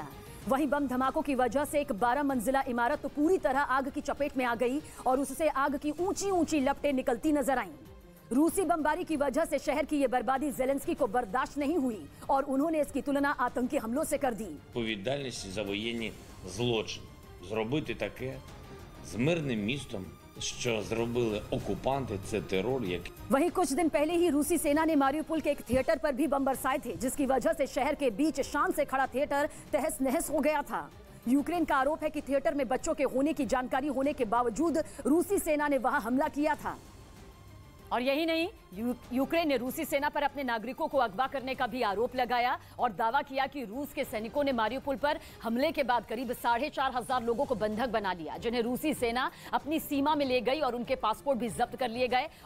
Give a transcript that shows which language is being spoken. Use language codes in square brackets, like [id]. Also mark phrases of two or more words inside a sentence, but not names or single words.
[hi] वहीं बम धमाकों की वजह से एक 12 मंजिला इमारत तो पूरी तरह आग की चपेट में आ गई और उससे आग की ऊंची ऊंची लपटें निकलती नजर आईं। रूसी बमबारी की वजह से शहर की ये बर्बादी ज़ेलेंस्की को बर्दाश्त नहीं हुई और उन्होंने इसकी तुलना आतंकी हमलों से कर दी। [uk] Відповідальність за воєнні злочини. Зробити таке з мирним містом, що зробили окупанти, це терор, який [hi] वहीं कुछ दिन पहले ही रूसी सेना ने मारियुपोल के एक थिएटर पर भी बम बरसाए थे, जिसकी वजह से शहर के बीच शान से खड़ा थिएटर तहस नहस हो गया था। यूक्रेन का आरोप है कि थिएटर में बच्चों के होने की जानकारी होने के बावजूद रूसी सेना ने वहां हमला किया था। और यही नहीं, यूक्रेन ने रूसी सेना पर अपने नागरिकों को अगवा करने का भी आरोप लगाया और दावा किया कि रूस के सैनिकों ने मारियुपोल पर हमले के बाद करीब 4,500 लोगों को बंधक बना लिया, जिन्हें रूसी सेना अपनी सीमा में ले गई और उनके पासपोर्ट भी जब्त कर लिए गए।